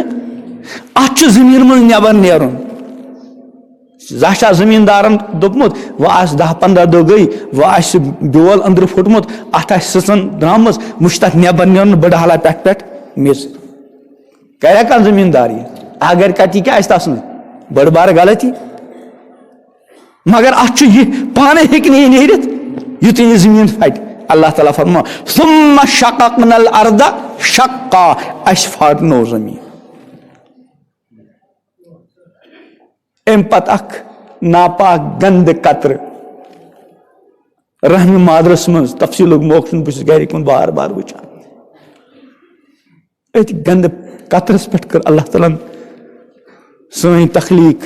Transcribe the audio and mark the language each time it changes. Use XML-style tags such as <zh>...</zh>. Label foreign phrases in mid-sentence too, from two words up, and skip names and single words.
<ks>اتھ چھُ زٔمیٖن منٛز نٮ۪بر نیرُن. زانٛہہ چھا زٔمیٖندارن دوٚپمُت وۄنۍ آسہِ 10-15 دۄہ گٔے, وۄنۍ آسہِ سُہ بیول أنٛدرٕ پھُٹمُت, اتھ آسہِ سٕژن درٛامٕژ, وۄنۍ چھُ تتھ نٮ۪بر نیرُن بٔڑٕ حالا پٮ۪ٹھ میٚژ. کریا کانٛہہ زٔمیٖندار یہِ؟ اگر کرِ یہِ کیٛاہ آسہِ تتھ سٕنٛز بٔڑ بارٕ غلطی. مگر اتھ چھُ یہِ پانے ہیٚکہِ نہٕ یہِ نیٖرِتھ یُتھُے یہِ زٔمیٖن پھٹہِ. اللہ تعالیٰ فرماو</ks> <ar>ثُمَّ شَقَقْنَا الْأَرْضَ شَقًّا,</ar> <ks>اَسہِ پھاٹنوو زٔمیٖن. امہِ پتہٕ اکھ ناپاک گنٛدٕ قطرٕ رحمہِ مادرس منٛز, تفصیٖلُک موقعہٕ چھُنہٕ, بہٕ چھُس گرِ کُن بار بار وٕچھان. أتھۍ گنٛدٕ قطرس پٮ۪ٹھ کٔر اللہ تعالیٰ ہن سٲنۍ تخلیٖق.</ks>